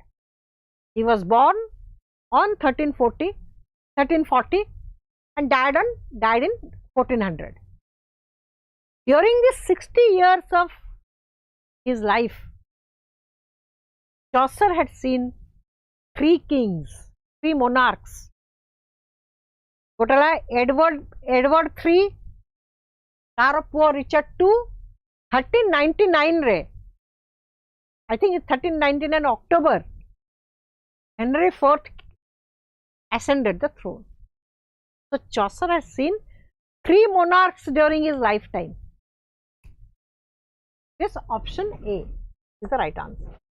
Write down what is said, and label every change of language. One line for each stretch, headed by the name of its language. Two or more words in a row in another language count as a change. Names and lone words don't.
English: He was born on 1340 and died in 1400. During these 60 years of his life, Chaucer had seen 3 kings, 3 monarchs.
Odia: Gotala Edward III, ତାର ପୁଅ ରିଚର୍ଡ II, 1399 ରେ,
English: I think it's 1399 October, Henry IV ascended the throne. So Chaucer has seen 3 monarchs during his lifetime. This option A is the right answer.